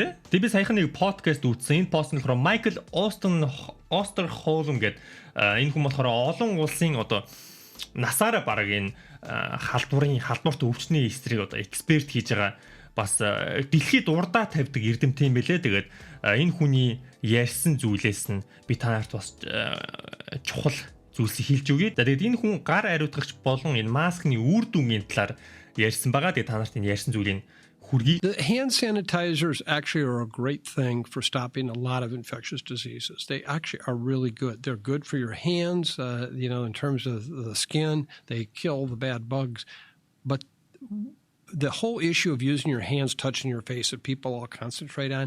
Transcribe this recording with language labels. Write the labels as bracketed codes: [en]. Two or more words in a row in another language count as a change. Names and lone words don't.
[mn] Тэгээ би саяхан нэг подкаст үзсэн. Энэ пост нь болохоор Майкл Остерхолм гэдэг энэ хүн болохоор олон улсын одоо насаараа баг энэ халдварт өвчний эсрэг одоо эксперт хийж байгаа бас дэлхийд урдаа тавьдаг эрдэмтэн юм бэлээ. Тэгээд энэ хүний ярьсан зүйлээс нь би та нарт бас чухал зүйлсийг хэлж өгье. Тэгээд энэ хүн гар ариутгагч болон энэ маскны үр дүнгийн талаар ярьсан байгаа. Тэгээд та нарт энэ ярьсан зүйлийг хүргэе. [en] The hand sanitizers actually are a great thing for stopping a lot of infectious diseases. They actually are really good. They're good for your hands, in terms of the skin. They kill the bad bugs. But the whole issue of using your hands, touching your face that people all concentrate on,